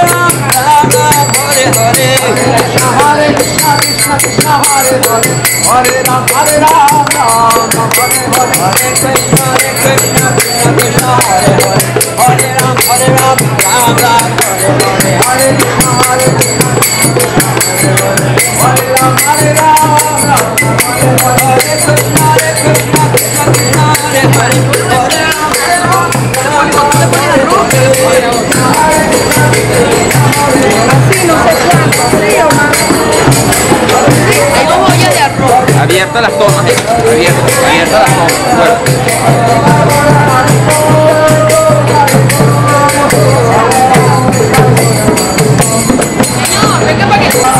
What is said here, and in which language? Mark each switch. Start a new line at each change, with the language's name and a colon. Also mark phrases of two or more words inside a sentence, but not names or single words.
Sanskrit: राम, राम राम, हरे हरे, हरे कृष्ण, कृष्ण कृष्ण, हरे हरे, हरे राम, हरे राम, राम राम, हरे हरे, हरे कृष्ण, कृष्ण कृष्ण, हरे हरे, हरे राम, हरे राम, राम राम, हरे हरे, हरे कृष्ण, हरे राम, हरे राम, राम राम, हरे कृष्ण, कृष्ण कृष्ण, हरे हरे, हरे राम, हरे राम,
Spanish: Así no se planta, frío, hay dos ollas de arroz. Abierta las tomas, abierta las tomas. Señor, venga para que...